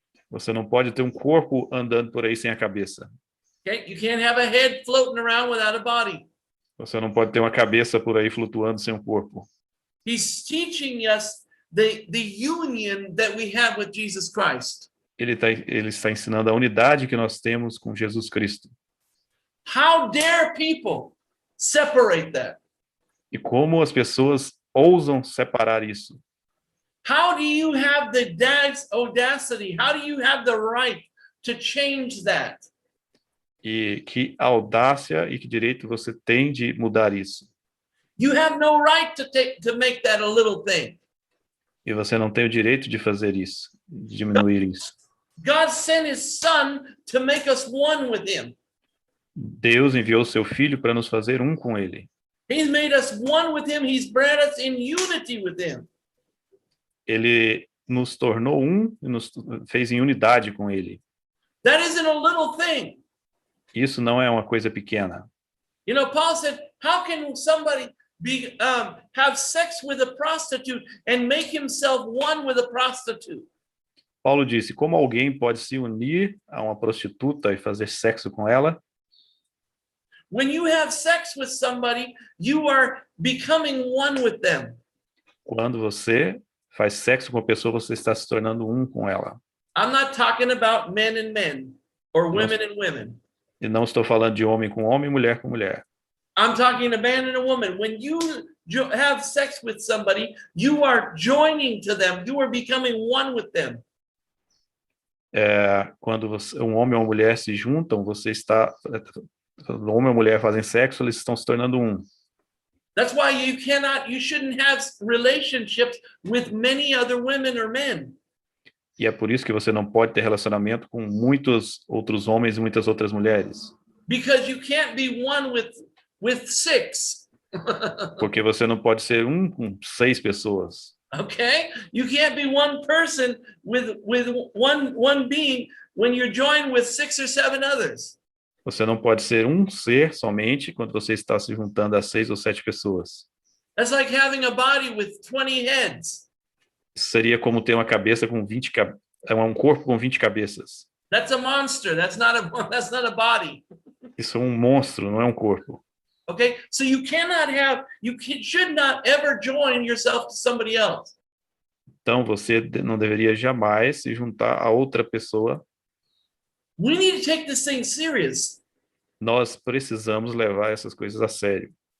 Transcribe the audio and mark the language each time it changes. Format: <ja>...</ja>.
<pt>Você não pode ter um corpo andando por aí sem a cabeça.</pt> <en>Okay, you can't have a head floating around without a body.</en> <pt>Você não pode ter uma cabeça por aí flutuando sem um corpo.</pt> <en>He's teaching us the union that we have with Jesus Christ.</en> <pt>Ele está ensinando a unidade que nós temos com Jesus Cristo.</pt> <en>How dare people separate that?</en> <pt>E como as pessoas ousam separar isso?</pt> <en>How do you have the audacity? How do you have the right to change that?</en> <pt>E que audácia e que direito você tem de mudar isso?</pt> <en>You have no right to make that a little thing.</en> <pt>E você não tem o direito de fazer isso, de diminuir isso.</pt> <en>God sent his son to make us one with him.</en> <pt>Deus enviou seu filho para nos fazer um com ele.</pt> <en>He's made us one with him. He's brought us in unity with him.</en> <pt>Ele nos tornou um e nos fez em unidade com ele.</pt> <en>That isn't a little thing.</en> <pt>Isso não é uma coisa pequena.</pt> <en>You know, Paul said, how can somebody have sex with a prostitute and make himself one with a prostitute?</en> <pt>Paulo disse, como alguém pode se unir a uma prostituta e fazer sexo com ela?</pt> <en>When you have sex with somebody, you are becoming one with them.</en> <pt>Quando você faz sexo com a pessoa, você está se tornando um com ela.</pt> <en>I'm not talking about men and men or women and women.</en> <pt>E não estou falando de homem com homem, mulher com mulher.</pt> <en>I'm talking a man and a woman. When you have sex with somebody, you are joining to them. You are becoming one with them.</en> <pt>Quando um homem e uma mulher se juntam, o homem e a mulher fazem sexo, eles estão se tornando um.</pt> <en>That's why you shouldn't have relationships with many other women or men.</en> <pt>E é por isso que você não pode ter relacionamento com muitos outros homens e muitas outras mulheres.</pt> <en>Because you can't be one with six.</en> <pt>Porque você não pode ser um com 6 pessoas.</pt> <en>Okay? You can't be one person with one being when you're joined with 6 or 7 others.</en> <pt>Você não pode ser um ser somente quando você está se juntando a 6 ou 7 pessoas.</pt> <en>That's like having a body with 20 heads.</en> <pt>Seria como ter uma cabeça com 20 um corpo com 20 cabeças.</pt> <en>That's a monster. That's not a body.</en> <pt>Isso é um monstro, não é um corpo.</pt> <en>Okay? So you should not ever join yourself to somebody else.</en> <pt>Então você não deveria jamais se juntar a outra pessoa.</pt> <en>We need to take this thing serious.</en> <pt>Nós precisamos levar essas coisas a sério.</pt>